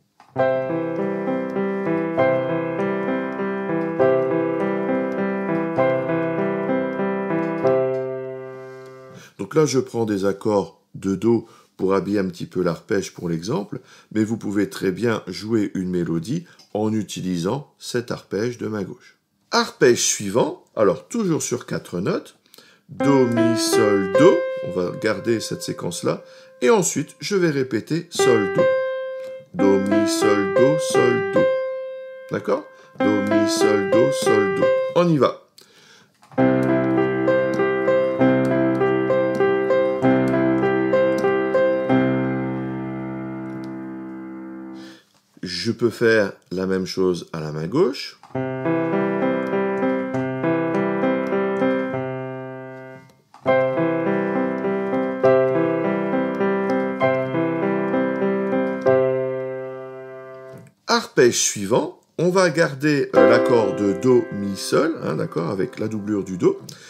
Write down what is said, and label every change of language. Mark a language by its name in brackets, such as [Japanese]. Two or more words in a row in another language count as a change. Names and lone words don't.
[French] Donc là, je prends des accords de Do pour habiller un petit peu l'arpège pour l'exemple, mais vous pouvez très bien jouer une mélodie en utilisant cet arpège de main gauche. Arpège suivant, alors toujours sur 4 notes, Do, Mi, Sol, Do, on va garder cette séquence-là, et ensuite je vais répéter Sol, Do. Do, Mi, Sol, Do, Sol, Do. D'accord? Do, Mi, Sol, Do, Sol, Do. On y va. Je peux faire la même chose à la main gauche. Arpège suivant, on va garder l'accord de Do, Mi, Sol, d'accord, avec la doublure du Do.